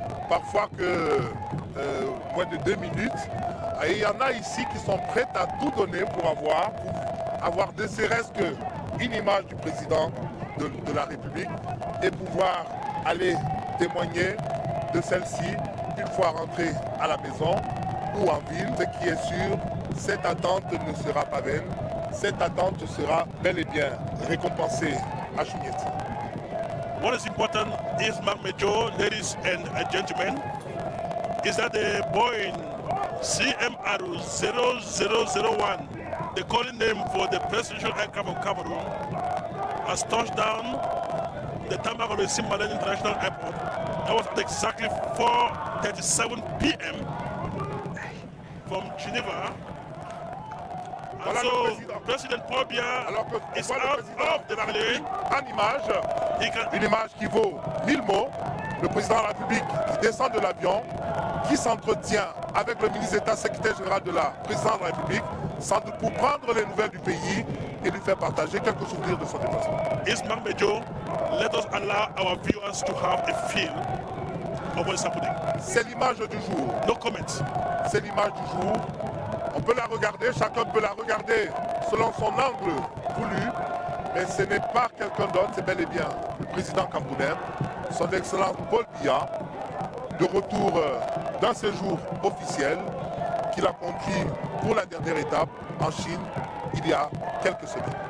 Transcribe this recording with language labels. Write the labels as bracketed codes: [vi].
[fr] parfois que moins de 2 minutes. Et il y en a ici qui sont prêts à tout donner pour avoir ne serait-ce qu'une image du président de la République et pouvoir aller témoigner de celle-ci une fois rentré à la maison ou en ville. Ce qui est sûr, cette attente ne sera pas vaine. Cette attente sera bel et bien récompensée à Choumieti. [en] What is important is, Marc Major, ladies and gentlemen, is that the Boeing CMR 0001, the calling name for the presidential aircraft of Cameroon, has touched down the tarmac of the Simbalen International Airport. That was at exactly 4:37 p.m. from Geneva. [fr] Voilà [en] so le President Paul Biya is out of the plane. [fr] En image, une image qui vaut 1000 mots. Le président de la République qui descend de l'avion, qui s'entretient avec le ministre d'État, secrétaire général de la présidence de la République, sans doute pour prendre les nouvelles du pays et lui faire partager quelques souvenirs de son déplacement. [en] Ismail Major, let us allow our viewers to have a feel of what is happening. [fr] C'est l'image du jour. [en] No comment. [fr] C'est l'image du jour. On peut la regarder, chacun peut la regarder selon son angle voulu, mais ce n'est pas quelqu'un d'autre, c'est bel et bien le président camerounais, son Excellence Paul Biya, de retour d'un séjour officiel qu'il a conduit pour la dernière étape en Chine il y a quelques semaines.